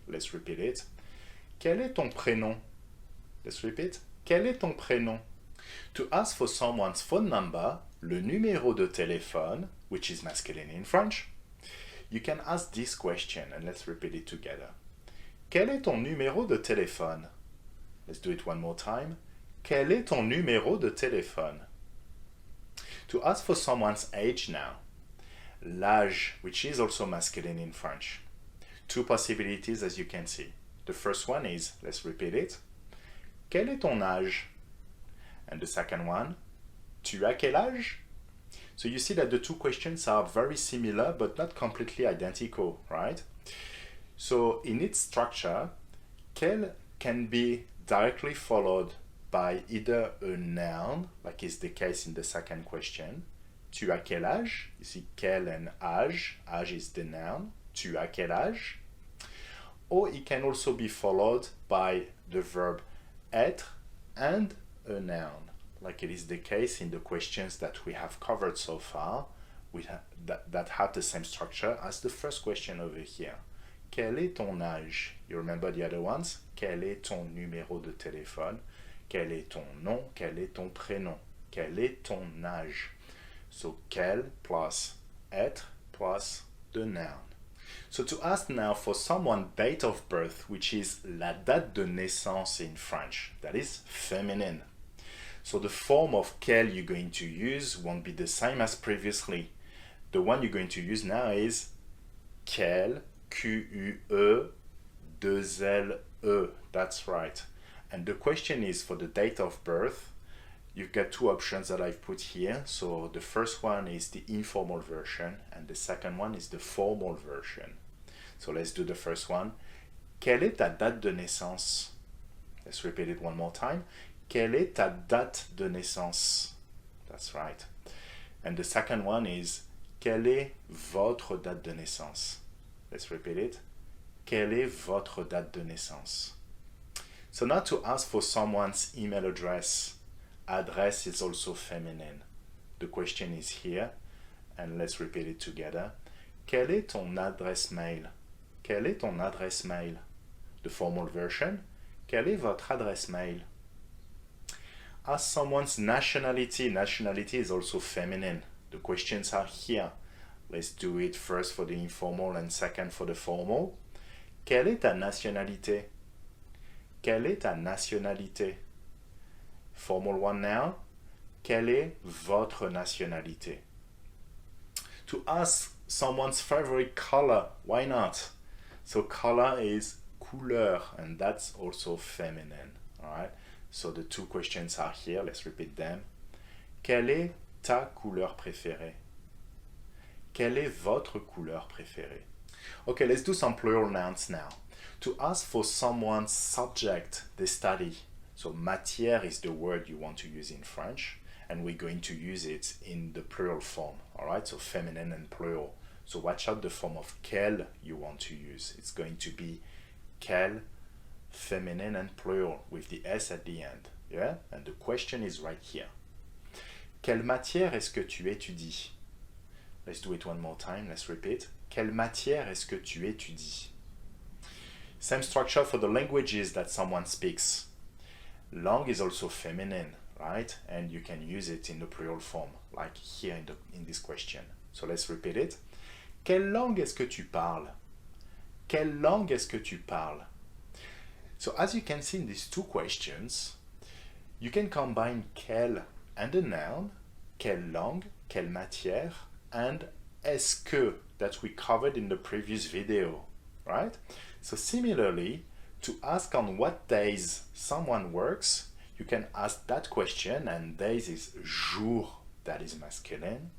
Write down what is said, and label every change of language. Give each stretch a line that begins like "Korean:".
English: Let's repeat it.
French: Quel est ton prénom?
English: Let's repeat.
French: Quel est ton prénom?
English: To ask for someone's phone number,
French: le numéro de téléphone,
English: which is masculine in French, you can ask this question, and let's repeat it together.
French: Quel est ton numéro de téléphone?
English: Let's do it one more time.
French: Quel est ton numéro de téléphone?
English: To ask for someone's age now. L'âge, which is also masculine in French. Two possibilities as you can see. The first one is, let's repeat it.
French: Quel est ton âge?
English: And the second one,
French: tu as quel âge?
English: So you see that the two questions are very similar but not completely identical, right? So in its structure, quel can be directly followed by either a noun, like is the case in the second question.
French: Tu as quel âge?
English: You see quel and âge. Âge is the noun.
French: Tu as quel âge?
English: Or it can also be followed by the verb être and a noun, like it is the case in the questions that we have covered so far, that have the same structure as the first question over here.
French: Quel est ton âge?
English: You remember the other ones?
French: Quel est ton numéro de téléphone? Quel est ton nom? Quel est ton prénom? Quel est ton âge?
English: So quel plus être plus the noun. So to ask now for someone's date of birth, which is
French: la date de naissance
English: in French, that is feminine. So the form of quel you're going to use won't be the same as previously. The one you're going to use now is quel, Q-U-E, deux L-E, that's right. And the question is for the date of birth, you've got two options that I've put here. So the first one is the informal version and the second one is the formal version. So let's do the first one.
French: Quelle est ta date de naissance?
English: Let's repeat it one more time.
French: Quelle est ta date de naissance?
English: That's right. And the second one is
French: quelle est votre date de naissance?
English: Let's repeat it.
French: Quelle est votre date de naissance?
English: So now to ask for someone's email address. Adresse is also feminine. The question is here, and let's repeat it together.
French: Quelle est ton adresse mail? Quelle est ton adresse mail?
English: The formal version.
French: Quelle est votre adresse mail?
English: Ask someone's nationality. Nationality is also feminine. The questions are here. Let's do it first for the informal and second for the formal.
French: Quelle est ta nationalité? Quelle est ta nationalité?
English: Formal one now.
French: Quelle est votre nationalité?
English: To ask someone's favorite color, why not? So color is couleur, and that's also feminine. All right. So the two questions are here. Let's repeat them.
French: Quelle est ta couleur préférée? Quelle est votre couleur préférée?
English: Okay, let's do some plural nouns now. To ask for someone's subject, they study. So matière is the word you want to use in French, and we're going to use it in the plural form. All right, so feminine and plural. So watch out the form of quel you want to use. It's going to be quel, feminine and plural with the S at the end. Yeah, and the question is right here.
French: Quelle matière est-ce que tu étudies?
English: Let's do it one more time. Let's repeat.
French: Quelle matière est-ce que tu étudies?
English: Same structure for the languages that someone speaks. Langue is also feminine, right? And you can use it in the plural form, like here in this question. So let's repeat it.
French: Quelle langue est-ce que tu parles? Quelle langue est-ce que tu parles?
English: So as you can see in these two questions, you can combine quelle and a noun, quelle langue, quelle matière, and est-ce que that we covered in the previous video, right? So similarly, to ask on what days someone works, you can ask that question, and days is jour, that is masculine.